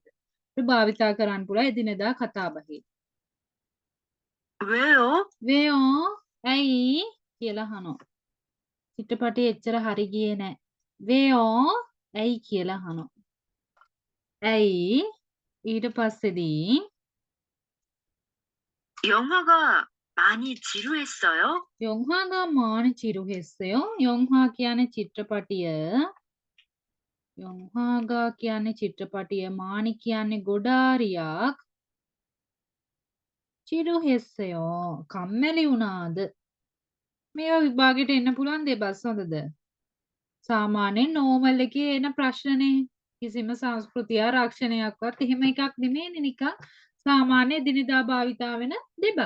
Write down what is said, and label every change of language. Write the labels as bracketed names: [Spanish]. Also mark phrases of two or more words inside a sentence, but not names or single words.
[Sinhala] ඒක භාවිතා කරන්න පුළුවන් එදිනෙදා කතාබහේ. [Korean] 왜요? [Sinhala] වේයෝ ඇයි කියලා අහනවා. චිත්‍රපටිය එච්චර හරි ගියේ නෑ. වේයෝ ඇයි කියලා අහනවා. ඇයි ඊට පස්සේදී [Korean] 영화가 많이 지루했어요? 영화가 많이 지루했어요 [Sinhala] යොන්හා කියන්නේ චිත්‍රපටිය යොන්හාගා කියන්නේ චිත්‍රපටිය මානි කියන්නේ ගොඩාරියක් චිරුහෙස්සයෝ කම්මැලි වුණාද මේවා විභාගෙට එන්න පුළුවන් දෙබස් හොඳද සාමාන්‍යයෙන් නෝමල් එකේ එන ප්‍රශ්නනේ කිසිම සංස්කෘතිය ආරක්ෂණයක්වත් එහෙම එකක් නෙමෙයිනේ නිකන් සාමාන්‍ය එදිනෙදා භාවිතා වෙන දෙබස්.